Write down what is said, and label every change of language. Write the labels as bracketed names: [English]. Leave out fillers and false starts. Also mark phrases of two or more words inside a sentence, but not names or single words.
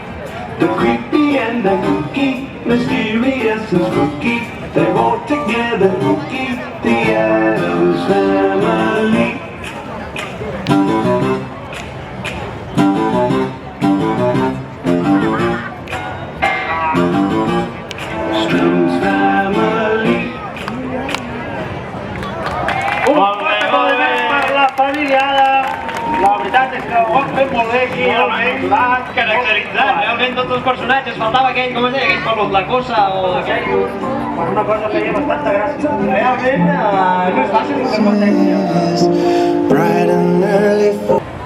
[English] The creepy and the kooky, mysterious and spooky, they all together kooky, the Addams Family. Addams Family. [Catalan] Molt bé, per la família Adam. La veritat és que ho han fet molt bé aquí, almenys. Caracteritzat realment tots els personatges. Faltava aquell, com es deia, aquell pelut, la cosa o aquell... Per una cosa feia bastanta gràcia. Realment no és fàcil de contexte. [English] Bright and early.